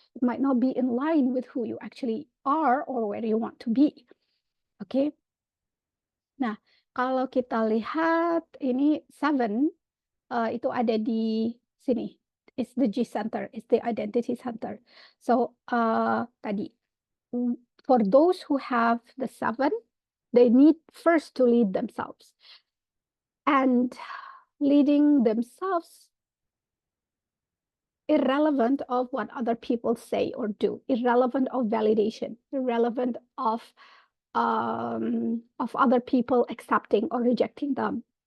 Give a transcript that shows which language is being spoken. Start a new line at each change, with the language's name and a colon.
English: It might not be in line with who you actually are or where you want to be. Oke.
Indonesian: Nah, kalau kita lihat ini 7 itu ada di sini.
English: It's the G center, it's the identity center. So tadi, for those who have the 7, they need first to lead themselves. And leading themselves, irrelevant of what other people say or do, irrelevant of validation, irrelevant of other people accepting or rejecting them.